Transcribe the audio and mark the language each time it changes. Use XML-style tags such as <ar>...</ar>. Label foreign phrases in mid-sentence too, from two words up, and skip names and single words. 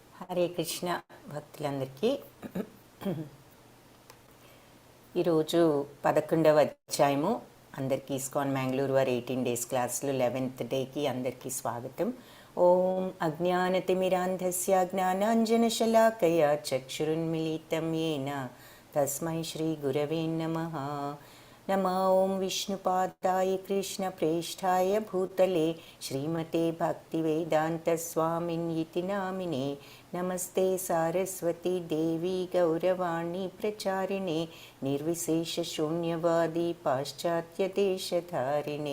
<te>హరే కృష్ణ భక్తులందరికీ ఈరోజు 11వ అధ్యాయము. అందరికీ ఇస్కాన్ మ్యాంగ్లూర్ వారి 18 డేస్ క్లాసులు 11th డేకి అందరికీ స్వాగతం.</te> <sa>ఓం అజ్ఞానతిమిరాంధస్య జ్ఞానాంజనశలాకయ చక్షురున్మిళితం येन తస్మై శ్రీ గురవే నమః. नमः ओं विष्णुपादाय कृष्णप्रेष्ठाय भूतले श्रीमते भक्तिवेदान्तस्वामिन्यति नामिने. नमस्ते सारस्वती देवी गौरवाणी प्रचारिणे निर्विशेषशून्यवादी पाश्चात्यदेशधारिणे.</sa>